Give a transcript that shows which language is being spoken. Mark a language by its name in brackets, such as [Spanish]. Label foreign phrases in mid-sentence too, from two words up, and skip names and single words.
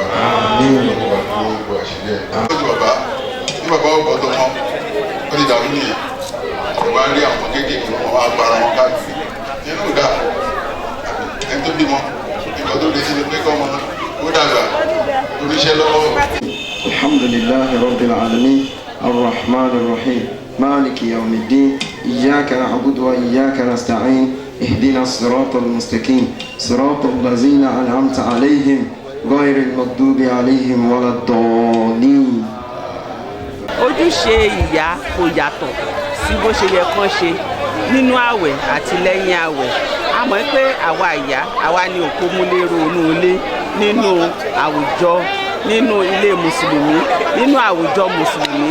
[Yoruba] Gbogbo àṣírí ẹ̀. Lójú bàbá ní bàbá ọ̀pọ̀ tó mọ́ ó ti dàrú nìyẹn. Ìwà rí àwọn kéékèèké wọn wá para wọn káàkiri. Nínú ìdá ẹni tó bímọ ìgbà tó lè ṣe ni pé kọ́ ọmọ ó dàgbà oníṣẹ́ lọ́wọ́. [Arabic] الحمد لله رب العالمين الرحمن الرحيم مالك يوم الدين إياك نعبد وإياك نستعين اهدنا الصراط المستقيم صراط الذين أنعمت عليهم غير المغضوب عليهم ولا الضالين. [Yoruba] Ojúṣe ìyá kò yàtọ̀ sí bó ṣe yẹ kán ṣe nínú àwẹ̀ àti lẹ́yìn àwẹ̀. A mọ̀ pé àwa ìyá, àwa ni òpómúléró inú ilé, nínú àwùjọ, nínú ilé mùsùlùmí, nínú àwùjọ mùsùlùmí.